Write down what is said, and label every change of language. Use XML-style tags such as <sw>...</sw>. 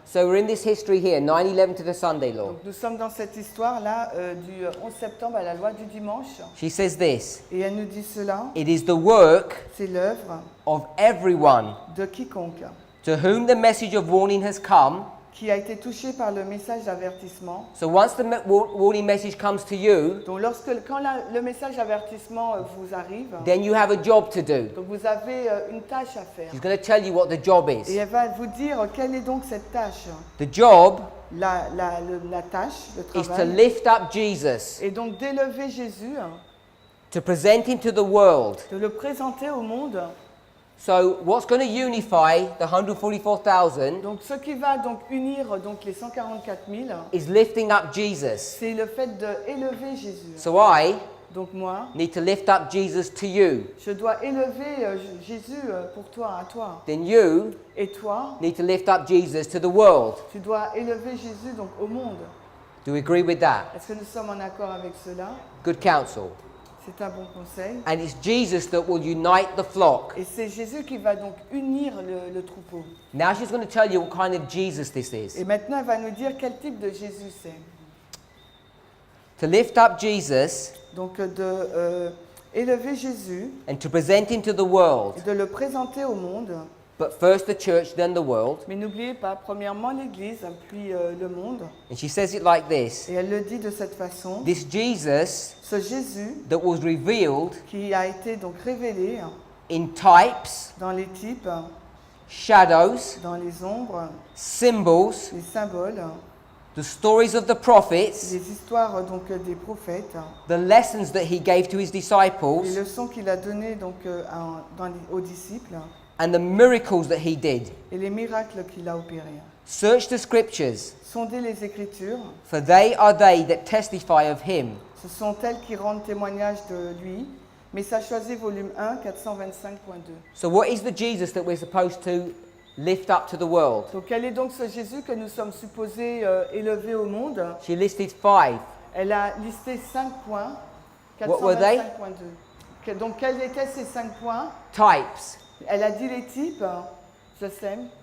<en>So we're in this history here, 9/11 to the Sunday law.</en> <fr>Donc nous sommes dans cette histoire-là du 11 septembre à la loi du dimanche.</fr> <en>She says this,</en> <fr>Et elle nous dit cela,</fr> <en>it is the work</en> <fr>c'est l'œuvre</fr> <en>of everyone</en> <fr>de quiconque</fr> <en>to whom the message of warning has come.</en> <fr>qui a été touché par le message d'avertissement.</fr> <en>So once the warning message comes to you,</en> <fr>Donc quand le message d'avertissement vous arrive,</fr> <en>then you have a job to do.</en> <fr>donc vous avez une tâche à faire.</fr> <en>She's going to tell you what the job</en> <fr>Et</fr> <en>is.</en> <fr>elle va vous dire quelle est donc cette tâche.</fr> <en>The job</en> <fr>La tâche, le</fr> <en>is to</en> <fr>travail,</fr> <en>lift up Jesus,</en> <fr>et donc d'élever Jésus,</fr> <en>to present him to the world</en> <fr>de le présenter au monde</fr> <en>So what's going to unify the 144,000</en> <fr>Donc ce qui va donc unir donc les 144 000,</fr> <en>is lifting up Jesus.</en> <fr>c'est le fait d'élever Jésus.</fr> <en>So I</en> <fr>Donc moi,</fr> <en>need to lift up Jesus to you.</en> <fr>je dois élever Jésus pour toi, à toi.</fr> <en>Then you</en> <fr>Et toi,</fr> <en>need to lift up Jesus to the world.</en> <fr>tu dois élever Jésus donc au monde.</fr> <en>Do we agree with that?</en> <fr>Est-ce que nous sommes en accord avec cela?</fr> <en>Good counsel.</en> <fr>C'est un bon conseil.</fr> <en>And it's Jesus that will unite the flock.</en> <fr>Et c'est Jésus qui va donc unir le troupeau.</fr> <en>Now she's going to tell you what kind of Jesus this</en> <fr>Et</fr> <en>is.</en> <fr>maintenant, elle va nous dire quel type de Jésus c'est.</fr> <en>To lift up Jesus</en> <fr>Donc élever Jésus</fr> <en>and to present him to the world.</en> <fr>et de le présenter au monde.</fr> <en>But first the church, then the world.</en> <fr>Mais n'oubliez pas, premièrement l'Église, puis le monde.</fr> <en>And she says it like this.</en> <fr>Et elle le dit de cette façon.</fr> <en>This Jesus</en> <fr>Ce Jésus</fr> <en>that was revealed</en> <fr>qui a été donc révélé</fr> <en>in types,</en> <fr>dans les types,</fr> <en>shadows,</en> <fr>dans les ombres,</fr> <en>symbols,</en> <fr>les symboles,</fr> <en>the stories of the prophets,</en> <fr>les histoires donc des prophètes,</fr> <en>the lessons that he gave to his</en> <fr>les</fr> <en>disciples,</en> <fr>leçons qu'il a données donc aux disciples</fr> <en>and the miracles that he did.</en> <fr>et les miracles qu'il a opérés.</fr> <en>Search the scriptures,</en> <fr>Sondez les Écritures,</fr> <en>for they are they that testify of him.</en> <fr>ce sont elles qui rendent témoignage de lui. Message choisi, volume 1, 425.2.</fr> <en>So what is the Jesus that we're supposed to lift up to the world?</en> <fr>Donc quel est donc ce Jésus que nous sommes supposés élever au monde?</fr> <en>She listed 5.</en> <fr>Elle a listé 5 points.</fr> <en>What were they?</en> <fr>425.2. Donc quels étaient ces 5 points?</fr> <en>Types,</en> <fr>Elle a dit les types, je sais,</fr>